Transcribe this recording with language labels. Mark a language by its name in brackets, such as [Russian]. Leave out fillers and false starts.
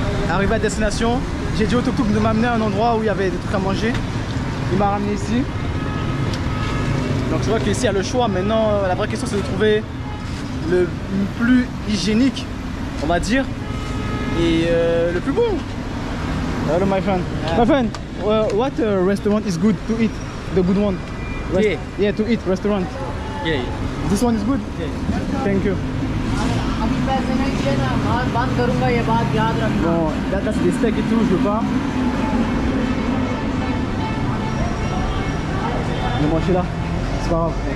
[French] Arrivé à destination, j'ai dit au tuk-tuk de m'amener à un endroit où il y avait des trucs à manger. Il m'a ramené ici. Donc je vois qu'ici il y a le choix. Maintenant la vraie question c'est de trouver le plus hygiénique, on va dire, et le plus bon. [English] Hello my friend. My friend, what restaurant is good to eat? The good one? Yeah, to eat restaurant. Yeah. This one is good? Yeah. Thank you. [Hindi] अभी पैसे नहीं दिए ना मैं बात करूंगा ये बात याद रखना. [French] Bon, [English] that's the steak [French] et tout, je veux pas. Mais moi je suis là, c'est pas grave.